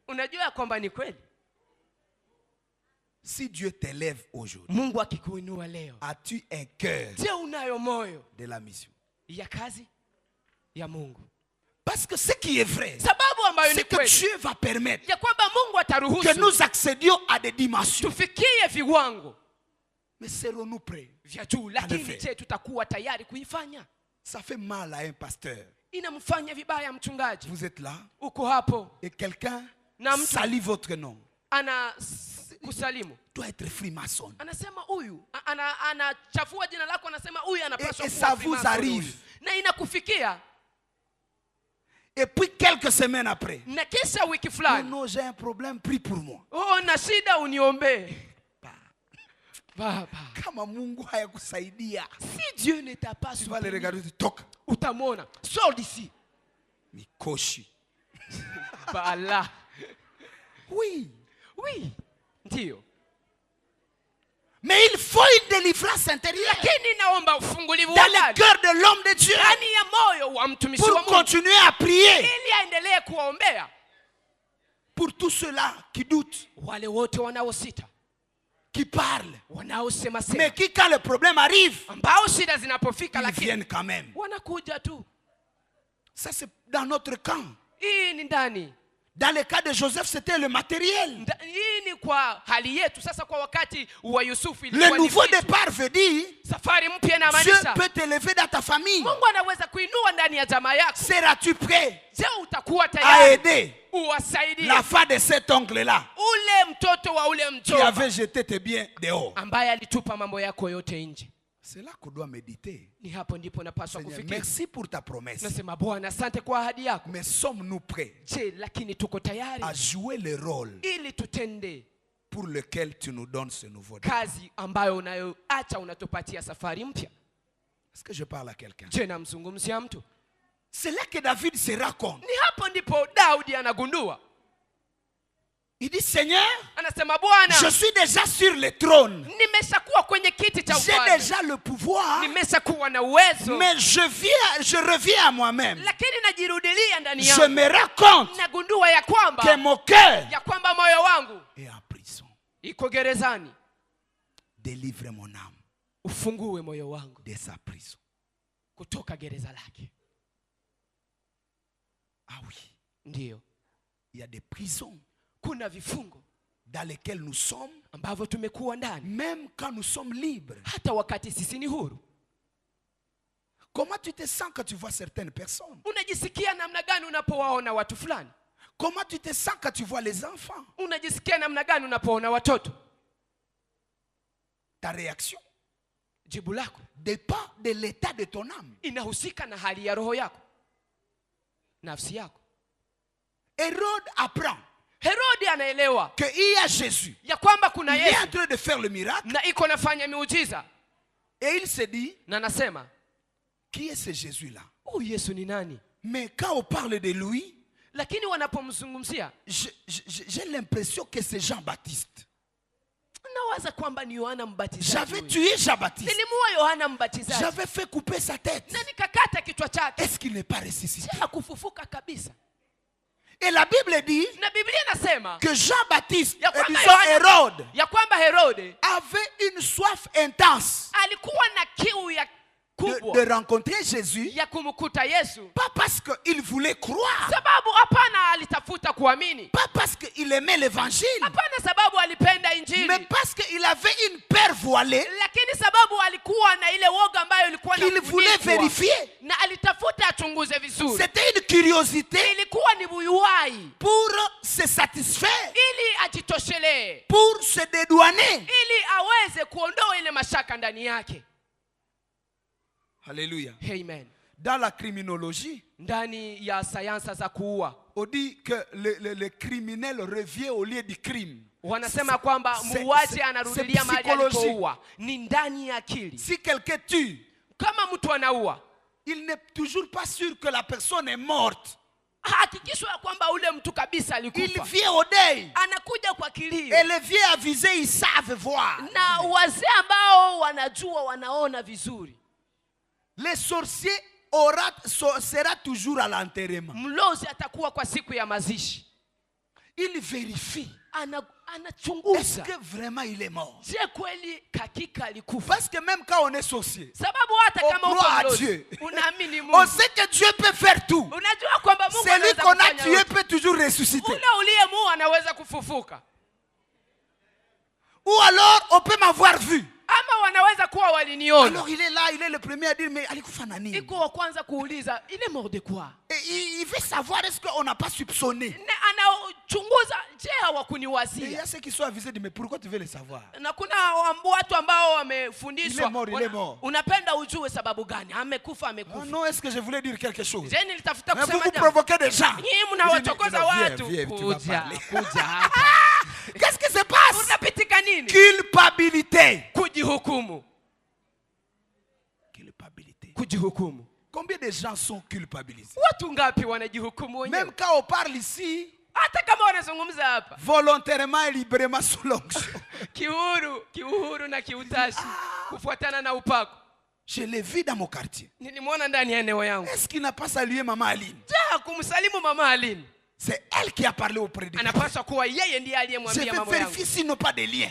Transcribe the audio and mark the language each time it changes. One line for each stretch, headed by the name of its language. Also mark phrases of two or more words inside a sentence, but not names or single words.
Swahili: Unajua kwamba ni kweli.
French: Si Dieu t'élève aujourd'hui,
Swahili: Mungu akikuinua leo.
French: as-tu un cœur
Swahili: Je unayo moyo
French: de la mission?
Swahili: ya kazi ya Mungu.
French: Parce que ce qui est vrai,
Swahili: Sababu ambayo ni
French: c'est que
Swahili: kweli.
French: Dieu va permettre
Swahili: Ya kwamba Mungu
French: que
Swahili: ataruhusu
French: nous accédions à des dimensions.
Swahili: tufikie viwango
French: Mais serons-nous prêts?
Swahili: vya juu, lakini
French: effet.
Swahili: je tutakuwa tayari kuifanya?
French: Ça fait mal à un pasteur.
Swahili: Inamfanya vibaya mchungaji.
French: Vous êtes là
Swahili: Uko hapo
French: et quelqu'un
Swahili: Na mtu.
French: salit votre nom.
Swahili: ana kusalimu.
French: Doit être freemason.
Swahili: Anasema huyu anachafua jina lako, anasema huyu anapaswa
French: Et
Swahili: kuwa
French: ça vous
Swahili: Freemason
French: arrive.
Swahili: huyu. Na inakufikia
French: Et puis quelques semaines après,
Swahili: na kisha wiki oh fulani,
French: non, j'ai un problème, prie pour moi.
Swahili: oh na shida uniombee. Baba, Kama Mungu hayakusaidia,
French: si Dieu ne t'a pas tu vas le soutenu, regarder, tu toques.
Swahili: utamwona
French: sors d'ici.
Swahili: Mikoshi. Bala.
French: Oui.
Swahili: Oui, ndio.
French: Mais il faut une délivrance intérieure
Swahili: Lakini naomba ufungulivu
French: dans
Swahili: wa
French: le
Swahili: ndani
French: cœur de l'homme de Dieu
Swahili: ndani ya moyo wa mtumishi wa
French: pour
Swahili: Mungu,
French: continuer à prier
Swahili: ili aendelee kuwaombea
French: pour tous ceux-là qui doutent,
Swahili: wale wote wanaosita,
French: qui parlent,
Swahili: wanaosema
French: mais
Swahili: sema,
French: qui, quand le problème arrive,
Swahili: ambao shida zinapofika
French: ils
Swahili: lakini
French: viennent quand même.
Swahili: wanakuja tu.
French: Ça, c'est dans notre camp.
Swahili: Hii ni ndani.
French: Dans le cas de Joseph, c'était le matériel.
Swahili: Hii ni kwa hali yetu. Sasa kwa wakati wa Yusufu
French: Le
Swahili: ilikuwa ni
French: nouveau
Swahili: vitu.
French: départ veut dire
Swahili: Safari mpya
French: Dieu
Swahili: inamaanisha
French: peut t'élever dans ta famille.
Swahili: Mungu anaweza kuinua ndani ya jamaa yako.
French: Seras-tu prêt
Swahili: Je, utakuwa
French: à
Swahili: tayari
French: aider
Swahili: uwasaidie
French: la femme de cet oncle-là
Swahili: ule mtoto wa ule
French: qui
Swahili: mjomba
French: avait jeté tes biens dehors?
Swahili: ambaye alitupa mambo yako yote nje?
French: C'est là qu'on doit méditer.
Swahili: Ni hapo ndipo napaswa
French: Seigneur,
Swahili: kufikiri.
French: merci pour ta promesse.
Swahili: Nasema Bwana, asante kwa ahadi yako.
French: Mais sommes-nous prêts
Swahili: Je, lakini tuko tayari
French: à jouer le rôle
Swahili: ili tutende
French: pour lequel tu nous donnes ce nouveau départ?
Swahili: kazi ambayo unayoacha unatupatia safari mpya?
French: Est-ce que je parle à quelqu'un?
Swahili: Je, namzungumzia mtu?
French: C'est là que David se rend compte.
Swahili: Ni hapo ndipo Daudi anagundua.
French: Il dit, Seigneur,
Swahili: Anasema Bwana,
French: je suis déjà sur le trône.
Swahili: nimeshakuwa kwenye kiti cha
French: J'ai
Swahili: ufalme.
French: déjà le pouvoir.
Swahili: Nimeshakuwa na uwezo.
French: Mais je reviens à moi-même.
Swahili: Lakini najirudilia ndani
French: Je
Swahili: yangu.
French: me rends compte
Swahili: Nagundua ya
French: que
Swahili: kwamba
French: mon cœur
Swahili: moyo wangu
French: est en prison.
Swahili: iko gerezani.
French: Délivre mon âme
Swahili: Ufungue moyo wangu
French: de sa prison.
Swahili: kutoka gereza lake.
French: Ah oui,
Swahili: Ndiyo.
French: il y a des prisons
Swahili: Kuna vifungo
French: dans lesquelles nous sommes,
Swahili: ambavyo tumekuwa ndani
French: même quand nous sommes libres.
Swahili: hata wakati sisi ni huru.
French: Comment tu te sens quand tu vois certaines personnes?
Swahili: Unajisikia namna gani unapowaona watu fulani?
French: Comment tu te sens quand tu vois les enfants?
Swahili: Unajisikia namna gani unapoona watoto?
French: Ta réaction
Swahili: Jibu lako
French: dépend de l'état de ton âme.
Swahili: inahusika na hali ya roho yako, nafsi yako.
French: Hérode apprend
Swahili: Herodi anaelewa
French: qu'il y a Jésus.
Swahili: ya kwamba kuna
French: Il est en
Swahili: Yesu
French: train de faire le miracle.
Swahili: na iko nafanya miujiza,
French: Et il se dit,
Swahili: na nasema
French: qui est ce Jésus-là?
Swahili: huyu Yesu ni nani?
French: Mais quand on parle de lui,
Swahili: Lakini wanapomzungumzia
French: j'ai l'impression que c'est Jean-Baptiste.
Swahili: nawaza kwamba ni Yohana Mbatizaji.
French: J'avais tué Jean-Baptiste.
Swahili: Nilimua Yohana Mbatizaji
French: J'avais fait couper sa tête.
Swahili: na nikakata kichwa chake.
French: Est-ce qu'il n'est pas ressuscité?
Swahili: Hakufufuka kabisa.
French: Et la Bible dit
Swahili: Na Biblia inasema
French: que Jean-Baptiste,
Swahili: ya kwamba
French: disons Hérode,
Swahili: ya kwamba Herode
French: avait une soif intense
Swahili: alikuwa na kiu ya kubwa
French: de rencontrer Jésus,
Swahili: ya kumkuta Yesu,
French: pas parce qu'il voulait croire,
Swahili: sababu hapana alitafuta kuamini,
French: pas parce qu'il aimait l'évangile,
Swahili: hapana sababu alipenda
French: mais
Swahili: Injili,
French: parce qu'il avait une peur voilée
Swahili: lakini sababu alikuwa na ile woga ambayo ilikuwa
French: qu'il voulait vérifier.
Swahili: na alitafuta achunguze vizuri.
French: C'était une curiosité
Swahili: Ilikuwa ni buyuwai
French: pour se satisfaire,
Swahili: ili ajitoshelee,
French: pour se dédouaner.
Swahili: ili aweze kuondoa ile mashaka ndani yake.
French: Alléluia.
Swahili: Amen.
French: Dans la criminologie,
Swahili: ndani ya sayansa za kuua
French: on dit que le criminel revient au lieu du crime.
Swahili: wanasema kwamba muuaji anarudilia mahali alipoua. Ni ndani ya akili.
French: Si quelqu'un tue,
Swahili: kama mtu anaua,
French: il n'est toujours pas sûr que la personne est morte.
Swahili: hakikishwa kwamba ule mtu kabisa
French: Il
Swahili: alikufa.
French: vient au deuil.
Swahili: Anakuja kwa kilio.
French: Et les vieux avisés, ils savent voir.
Swahili: Na wazee ambao wanajua, wanaona vizuri.
French: Les sorciers sera toujours à l'enterrement.
Swahili: Mlozi atakuwa kwa siku ya mazishi.
French: Il vérifie.
Swahili: Anachunguza.
French: Est-ce que vraiment il est mort?
Swahili: Je kweli hakika alikufa?
French: Parce que même quand on est sorcier,
Swahili: Sababu hata
French: on
Swahili: kama uko
French: croit à
Swahili: mlozi,
French: Dieu.
Swahili: unaamini Mungu.
French: On sait que Dieu peut faire tout.
Swahili: Unajua kwamba Mungu
French: Celui
Swahili: anaweza
French: qu'on a
Swahili: kufanya
French: tué
Swahili: yote.
French: peut toujours ressusciter.
Swahili: Ule uliyemuua anaweza kufufuka.
French: Ou alors, on peut m'avoir vu.
Swahili: Ama wanaweza kuwa waliniona.
French: Alors il est là, il est le premier à dire, mais
Swahili: alikufa nani? Iko wa kwanza kuuliza,
French: il est mort de quoi? Et il veut savoir, est-ce qu'on n'a pas soupçonné?
Swahili: Anachunguza, je
French: Et il y
Swahili: hawakuniwazia?
French: a ceux qui sont avisés, mais pourquoi tu veux le savoir?
Swahili: Na kuna watu ambao
French: Il est
Swahili: wamefundishwa.
French: mort, il est mort.
Swahili: Unapenda ujue sababu gani? Amekufa, Oh amekufa.
French: non, est-ce que je voulais dire quelque chose?
Swahili: Je nilitafuta
French: Mais vous
Swahili: kusema
French: vous
Swahili: jambo.
French: provoquez des gens.
Swahili: Nyinyi mnawachokoza watu.
French: Viens, tu vas
Swahili: Kuja,
French: parler.
Swahili: kuja hapa.
French: Qu'est-ce qui se passe?
Swahili: Unapitika nini?
French: Culpabilité.
Swahili: Kujihukumu.
French: Culpabilité.
Swahili: Kujihukumu.
French: Combien de gens sont culpabilisés?
Swahili: Watu ngapi wanajihukumu wenyewe?
French: Même quand on parle ici,
Swahili: Hata kama wanazungumza hapa.
French: volontairement et librement sous l'onction.
Swahili: Kiuhuru na kiutashi. Kufuatana na upako.
French: Je l'ai vu dans mon quartier.
Swahili: Nilimwona ndani ya eneo yangu.
French: Est-ce qu'il n'a pas salué maman Aline?
Swahili: Ja, kumsalimu mama Aline.
French: C'est elle qui a parlé au prédicateur.
Swahili: Anapaswa kuwa yeye ndiye
French: Je
Swahili: aliyemwambia
French: vais
Swahili: mambo yangu.
French: vérifier s'ils n'ont pas de liens.